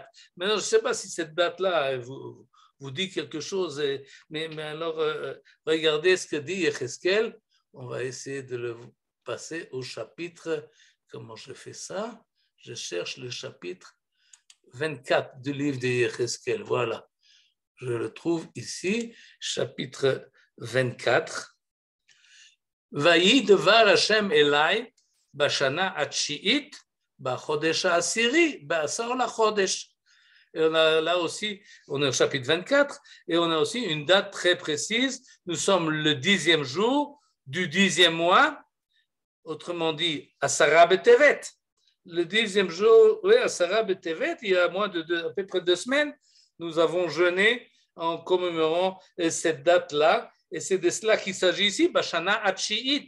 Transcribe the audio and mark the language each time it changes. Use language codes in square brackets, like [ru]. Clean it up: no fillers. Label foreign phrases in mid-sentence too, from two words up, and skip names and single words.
[fr] Maintenant, je ne sais pas si cette date-là vous dit quelque chose, mais alors regardez ce que dit Yecheskel. On va essayer de le passer au chapitre. Comment je fais ça? Je cherche le chapitre 24 du livre de Yecheskel. Voilà. Je le trouve ici, chapitre 24. [he] ויהי דבר ה' אלי בשנה התשיעית בחודש העשירי בעשור לחודש. [fr] Et on a là aussi, on est au chapitre 24, et on a aussi une date très précise. Nous sommes le 10e jour du 10e mois, autrement dit, [he] עשרה בטבת. [fr] Le 10e jour, oui, [he] עשרה בטבת, [fr] il y a moins à peu près 2 semaines, nous avons jeûné en commémorant cette date-là, et c'est de cela qu'il s'agit ici, [he] בשנה התשיעית.